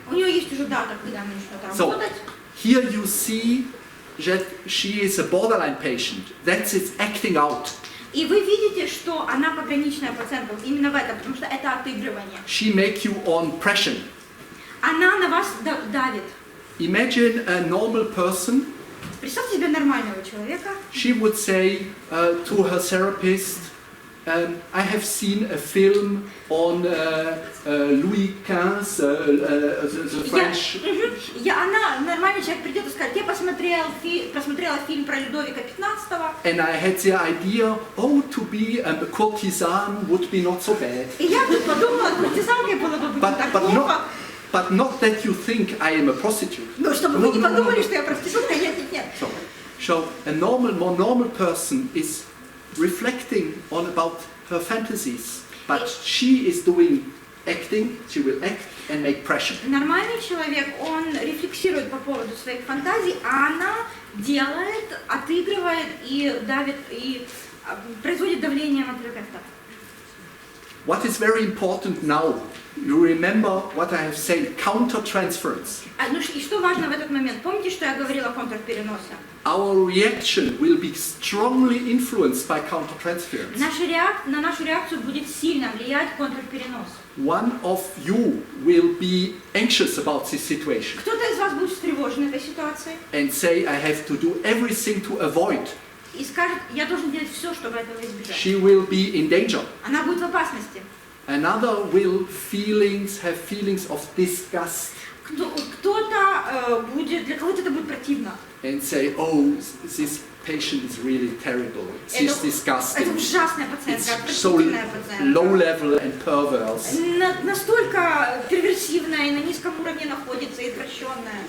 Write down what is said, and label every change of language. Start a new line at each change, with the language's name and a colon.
Russian: У нее есть уже дата, когда она начнет работать.
English: Here you see that she is a borderline patient. That's it, acting out.
Russian: И вы видите, что она пограничная пациентка именно в этом, потому что это отыгрывание.
English: She make you on pressure.
Russian: Она на вас давит.
English: Imagine a normal person.
Russian: Представьте себе нормального человека.
English: She would say to her therapist, I have seen a film on Louis XV, the French.
Russian: Она, нормальный человек, придет и скажет, я посмотрела фильм про Людовика XV.
English: And I had the idea, to be a courtesan would be not so bad.
Russian: И я тут подумала, куртизанкой было бы так плохо.
English: But not that you think I am a prostitute.
Russian: Но чтобы вы не подумали, что я проститутка, нет.
English: So a more normal person is reflecting on about her fantasies, but she is doing acting. She will act and make pressure.
Russian: Нормальный человек, он рефлексирует по поводу своих фантазий, а она делает, отыгрывает и давит и производит давление на терапевта.
English: What is very important now? You remember what I have said, counter-transference.
Russian: И что важно в этот момент? Помните, что я говорила о контрпереносе?
English: Our reaction will be strongly influenced by counter-transference.
Russian: На нашу реакцию будет сильно влиять контрперенос.
English: One of you will be anxious about this situation.
Russian: Кто-то из вас будет встревожен этой ситуацией.
English: And say, I have to do everything to avoid.
Russian: И скажет, я должен делать все, чтобы этого избежать.
English: She will be in danger.
Russian: Она будет в опасности.
English: Another will have feelings of disgust.
Russian: Кто-то будет, для кого-то это будет противно.
English: And say, this patient is really terrible. It's disgusting.
Russian: Это ужасная пациентка,
English: It's so
Russian: отвратительная пациентка.
English: low level and perverse.
Russian: Настолько перверсивная и на низком уровне находится, и извращенная.